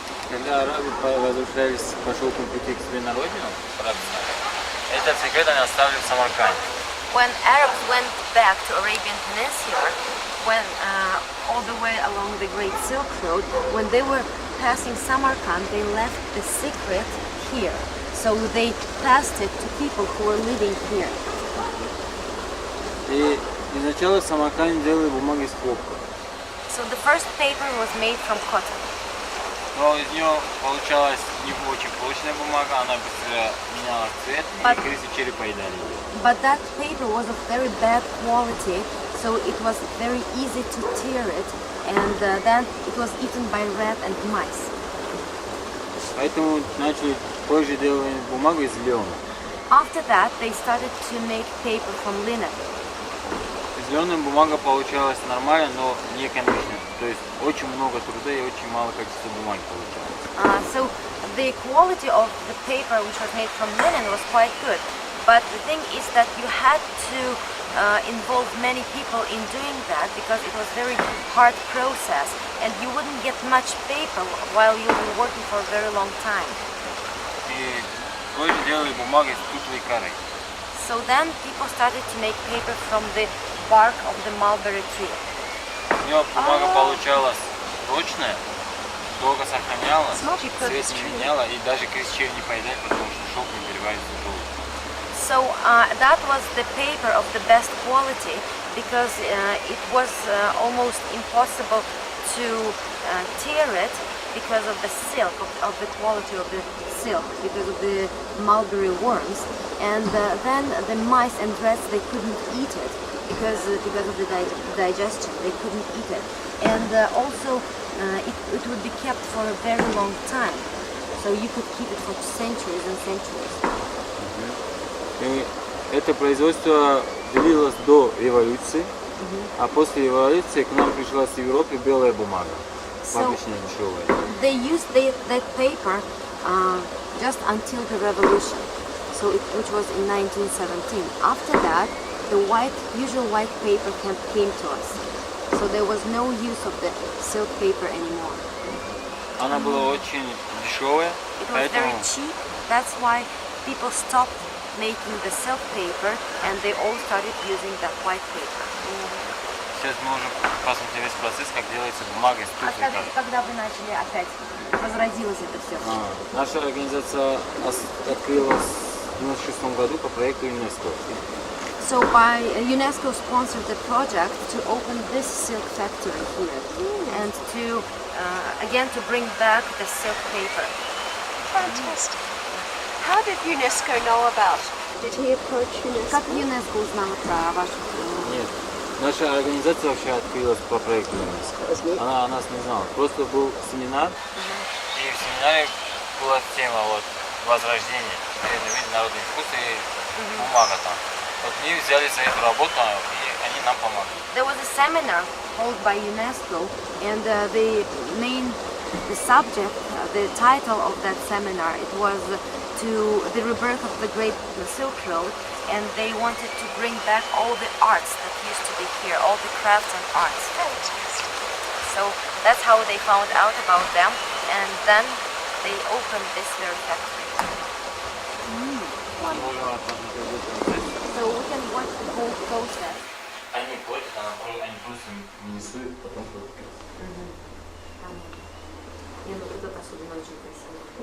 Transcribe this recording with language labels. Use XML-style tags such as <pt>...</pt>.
<ru>Когда арабы возвращались по шелковому пути к себе на родину, этот секрет они оставили в Самарканде.</ru> <en>When Arabs went back to Arabian Peninsula, when all the way along the Great Silk Road, when they were passing Samarkand, they left the secret here. So they passed it to people who were living here.</en> <ru>И изначально в Самарканде делали бумагу из хлопка.</ru> <en>So the first paper was made from cotton.</en> <ru>Но из нее получалась не очень прочная бумага, она быстро меняла цвет, и крысы черви поедали ее.</ru> <en>But that paper was of very bad quality, so it was very easy to tear it, and then it was eaten by rat and mice.</en> <ru>Поэтому начали позже делать бумагу из льна.</ru> <en>After that, they started to make paper from linen.</en> <ru>Из льна бумага получалась нормально, но не экономичная. То есть очень много труда и очень мало количества бумаги получалось.</ru> <en>So the quality of the paper which was made from linen was quite good. But the thing is that you had to involve many people in doing that, because it was a very hard process and you wouldn't get much paper while you were working for a very long time.</en> <ru>И позже делали бумагу из тухлой коры.</ru> <en>So then people started to make paper from the bark of the mulberry tree.</en> <ru>У нее бумага получалась прочная, долго сохранялась, цвет не меняла, и даже крыс черви не поедали, потому что шелк не переваривается долго.</ru> <en>So that was the paper of the best quality, because it was almost impossible to tear it because of the silk, of the quality of the silk, because of the mulberry worms. And then the mice and rats, they couldn't eat it because of the digestion, they couldn't eat it. And also it would be kept for a very long time, so you could keep it for centuries and centuries.</en> <ru>И это производство длилось до революции, а после революции к нам пришла с Европы белая бумага, обычно дешевая.</ru> <en>They used that paper just until the revolution, so which was in 1917. After that, the usual white paper came to us, so there was no use of the silk paper anymore.</en> <ru>Она была очень дешевая,</ru> <en>It was very cheap. That's why people stopped making the silk paper, and they all started using that white paper.</en> <ru>Сейчас мы можем посмотреть весь процесс, как делается бумага из туфли. Скажите, когда вы начали опять, возродилось это все? Наша организация открылась в 1996 году по проекту ЮНЕСКО.</ru> <en>So by UNESCO sponsored the project to open this silk factory here and to again to bring back the silk paper. Fantastic. How did UNESCO know about it? Did he approach UNESCO?</en> <ru>Как ЮНЕСКО узнала про вашу? Нет, наша организация вообще открылась по проекту ЮНЕСКо. Она о нас не знала. Просто был семинар, и в семинаре была тема вот возрождения, древний вид, народный вкус и бумага там. Вот мы взяли за эту работу, и они нам помогли.</ru> <en>There was a seminar held by UNESCO, and the subject, the title of that seminar, it was to the rebirth of the Great Silk Road, and they wanted to bring back all the arts that used to be here, all the crafts and arts. So that's how they found out about them, and then they opened this very factory. So we can watch the whole process.</en> <ru>Они ходят, они просто минусуют, потом ходят. Не, ну вот это особенно очень красиво.</ru>